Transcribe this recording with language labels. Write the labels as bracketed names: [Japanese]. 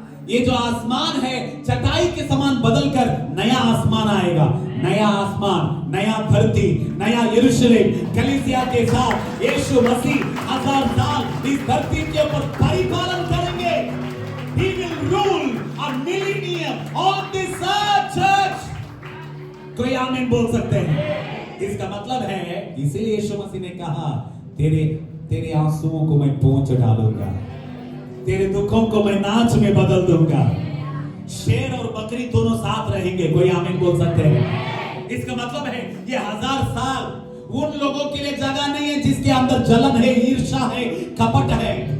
[Hindi] ये जो आसमान है चटाई के समान बदलकर नया आसमान आएगा। नया आसमान, नया धरती, नया यरूशलेम, कलीसिया के साथ यीशु मसीह 1000 साल इस धरती के ऊपर परिपालन करेंगे। [English] He will rule a millennium on this church। [Hindi] कोई आमीन बोल सकते हैं? इसका मतलब है, इसीलिए यीशु मसीह ने कहा तेरे आंसुओं को मैं पोंछ डालूंगा, तेरे दुखों को मैं नाच में बदल दूंगा। शेर और बकरी दोनों साथ रहेंगे। कोई आमीन बोल सकते हैं? इसका मतलब है ये 1000 साल उन लोगों के लिए जगह नहीं है जिसके अंदर जलन है, ईर्ष्या है, कपट है।